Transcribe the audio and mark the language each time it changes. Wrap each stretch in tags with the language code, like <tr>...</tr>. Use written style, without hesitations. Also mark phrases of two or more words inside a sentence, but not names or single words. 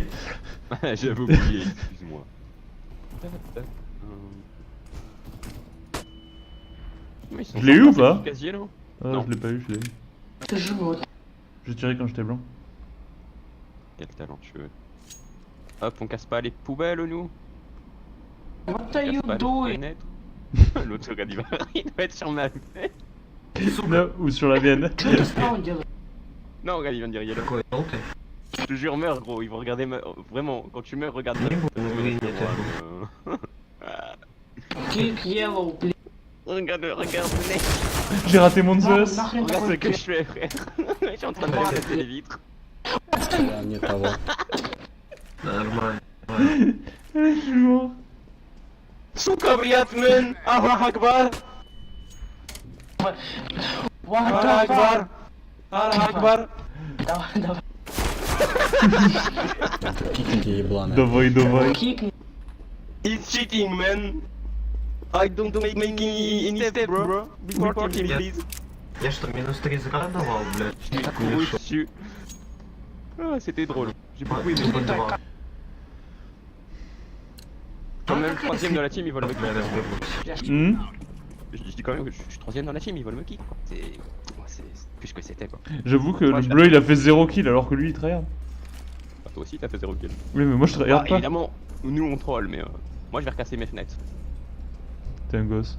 <fr>J'avais oublié, excuse-moi. Je l'ai eu ou pas? Casier, non, Ah, non. je l'ai pas eu, je l'ai eu. J'ai tiré quand j'étais blanc. Quel talentueux. Hop, on casse pas les poubelles, nous.</fr> <en>What are you doing?</en> <fr>L'autre gars, il doit être sur ma tête. Non, ou sur la mienne. Non, regarde, il vient de dire yellow. Je te jure, meurs, gros. Ils vont regarder ma... Vraiment, quand tu meurs, regarde</fr> <en>Kick yellow, please.</en> <fr>Regarde, regarde, mec. J'ai raté mon Zeus. Regarde ce que je fais, frère. Je suis en train de casser les vitres.</fr> <ru>Я не того. Нормально.</ru> <fr>Je suis mort.</fr> <ru>Сука, брат, мен!</ru> <ar>الله أكبر!</ar> <en>What</en> <ar>Аллах</ar> <en>the</en> <ar>Акбар!</ar> <en>fuck?</en> <ar>الله أكبر!</ar> <ru>Давай, давай. Это пикники ебланые. Давай, давай.</ru> <en>Kick me. He's cheating, man! I don't make any step, bro. Report him, please.</en> <ru>Я что, минус 3 зря давал, блядь?</ru> <fr>Je t'ai couru dessus. Ah, c'était drôle. J'ai beaucoup aimé.</fr> <ru>Тупо 2.</ru> <fr>Quand même, le troisième de la team, ils veulent me</fr> <ru>Я</ru> <fr>kick.</fr> <ru>разберусь.</ru> <fr>Je dis quand même que je suis troisième dans la team, ils veulent me kick, quoi. C'est plus que c'était, quoi. J'avoue que le bleu il a fait 0 kill alors que lui il tryhard. Bah, toi aussi, t'as fait 0 kill. Oui, mais moi je tryhard pas. Évidemment, nous on troll, mais moi je vais recasser mes fenêtres. T'es un gosse.</fr>